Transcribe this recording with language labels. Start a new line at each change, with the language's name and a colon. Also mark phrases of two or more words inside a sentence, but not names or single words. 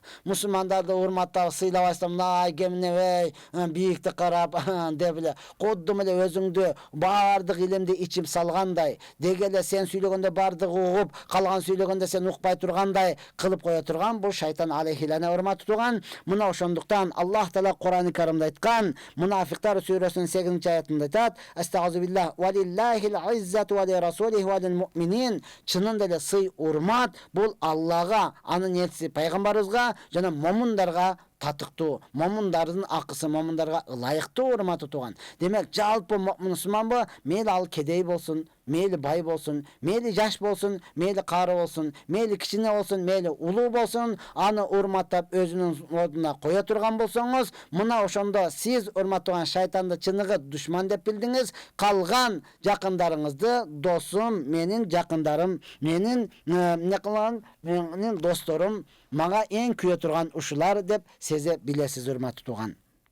Kyrgyz: Мусулмандарды урматтап, сыйлабастан, мына кемне бийикти карап деп эле, кудум эле өзүңдү баардык илимди ичип салгандай, дегеле сен сүйлөгөндө баардыгы угуп, калган сүйлөгөндө сен укпай тургандай кылып кое турган, бул шайтан алейхилана урматтуу тууган. Мына ошондуктан Аллах Таала Кур'ан-ы Каримде айткан, Мунафиктар сүрөсүнүн 8-аятында айтат:
Arabic: "أستغفر بالله ولله العزة ولرسوله وللمؤمنين",
Kyrgyz: чынында эле сый урмат бул Аллага, анын элчиси пайгамбарыбызга жана момундарга татыктуу, момундардын акысы момундарга ылайыктуу урматы туган. Демек жалпы мусулманбы, мейли ал кедей болсун, мейли бай болсун, мейли жаш болсун, мейли кары болсун, мейли кичине болсун, мейли улуу болсун, аны урматтап өзүнүн ордуна кое турган болсоңуз, мына ошондо сиз урматтаган шайтанды чыныгы душман деп билдиңиз, калган жакындарыңызды досум, менин жакындарым, менин эмне кылган, менин досторум, мага эң күйө турган ушулар деп сезе билесиз урматтуу тууган.